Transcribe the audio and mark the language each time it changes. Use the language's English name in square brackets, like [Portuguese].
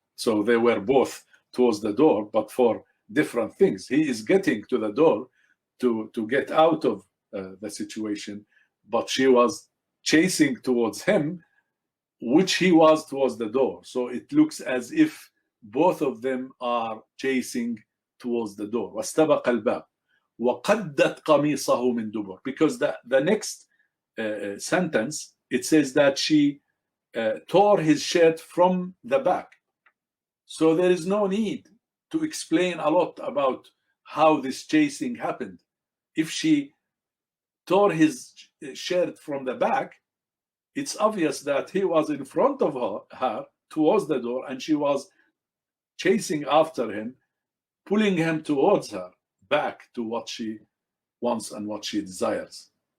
[English] So they were both towards the door, but for different things. He is getting to the door to get out of the situation, but she was chasing towards him, which he was towards the door. So it looks as if both of them are chasing towards the door. [Arabic] واستبق الباب وقدت قميصه من دبر. [English] Because the next sentence, it says that she tore his shirt from the back. So there is no need to explain a lot about how this chasing happened. If she tore his shirt from the back, it's obvious that he was in front of her towards the door, and she was chasing after him, pulling him towards her back to what she wants and what she desires.